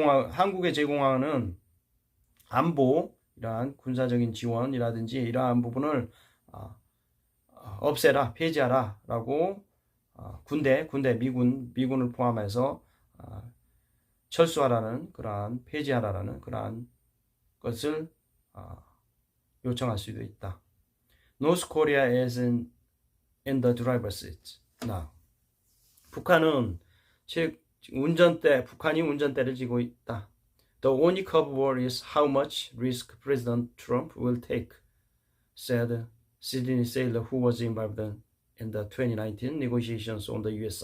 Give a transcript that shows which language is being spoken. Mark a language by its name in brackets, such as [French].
[Korean] 한국에 제공하는 안보, 이러한 군사적인 지원이라든지 이러한 부분을 없애라, 폐지하라 라고 미군을 포함해서 철수하라는 폐지하라는 그러한 것을 요청할 수도 있다. [English] North Korea is in the driver's seat now. [Korean] 북한이 운전대를 쥐고 있다. [English] The only curveball is how much risk President Trump will take, said Sidney Saylor, who was involved in the 2019 negotiations on the U.S.